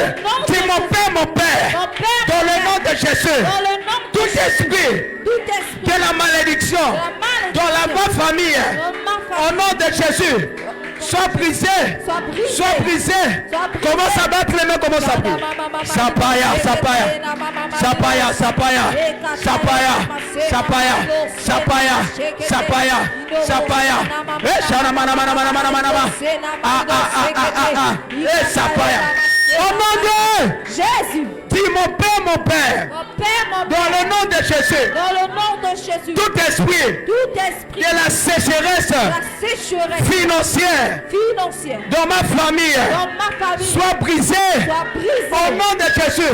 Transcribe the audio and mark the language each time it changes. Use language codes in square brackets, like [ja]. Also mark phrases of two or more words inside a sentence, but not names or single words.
[fr] Dis mon Père, dans le nom de Jésus. Tout esprit de la malédiction dans ma famille au nom de Jésus. Sois brisé. Sois brisé. Commence à battre les mains. Commence à prier. Sapaya, sapaya. Sapaya, sapaya. Sapaya. Sapaya. Sapaya. Sapaya. Sapaya. Eh, shana mana mana mana mana mana. Eh, sapaya. Au nom de Jésus. Dis mon Père, dans le nom de Jésus, tout esprit de la sécheresse financière dans ma famille soit brisé au nom de Jésus.